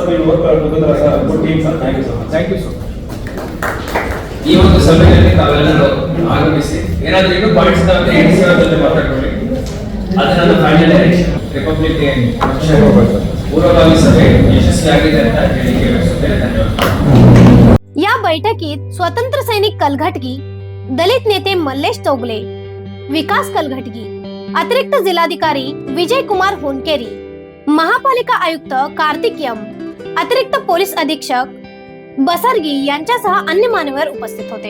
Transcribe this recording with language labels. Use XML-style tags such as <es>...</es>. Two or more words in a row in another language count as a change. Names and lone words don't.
<en>ನೀವು work together sir, good team sir, thank you so much. thank you so much.</en> <kn>ಈ ಒಂದು ಸಭೆಯಲ್ಲಿ ತಾವೆಲ್ಲರೂ ಆಗಮಿಸಿ ಏನಾದರೂ ಇನ್ನೂ ಪಾಯಿಂಟ್ಸ್ ಜೊತೆ ಮಾತಾಡ್ಕೊಳ್ಳಿ, ಅದು ನನ್ನ</kn> <en>final direction.</en> <kn>ರಿಪಬ್ಲಿಕ್ ಡೇ ಪೂರ್ವಭಾವಿ ಸಭೆ ಯಶಸ್ವಿಯಾಗಿದೆ ಅಂತ ಹೇಳಿಕೆ ಬಯಸುತ್ತೇನೆ। ಧನ್ಯವಾದ।</kn> <mr>या बैठकीत स्वतंत्र सैनिक कलघटगी, दलित नेते मल्लेश चौगले, विकास कलघटगी, अतिरिक्त जिल्हाधिकारी विजय कुमार होनकेरी, महापालिका आयुक्त कार्तिक एम, अतिरिक्त पोलीस अधीक्षक बसरगी यांच्यासह अन्य मान्यवर उपस्थित होते।</mr>